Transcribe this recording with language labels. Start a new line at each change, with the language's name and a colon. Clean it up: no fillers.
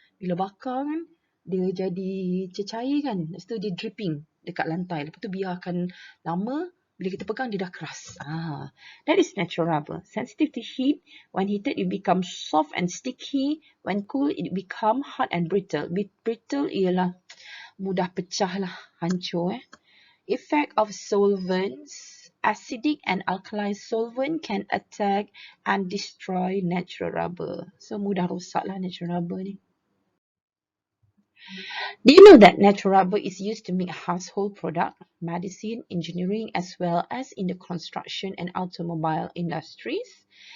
Malay: Bila bakar kan, dia jadi cecair kan. Lepas tu dia dripping dekat lantai. Lepas tu biarkan lama, bila kita pegang dia dah keras.
English: That is natural rubber. Sensitive to heat. When heated, it becomes soft and sticky. When cool, it become hard and brittle.
Malay: Brittle ialah mudah pecah lah, hancur.
English: Effect of solvents. Acidic and alkaline solvent can attack and destroy natural rubber.
Malay: So mudah rosak lah natural rubber ni.
English: Do you know that natural rubber is used to make household product, medicine, engineering as well as in the construction and automobile industries?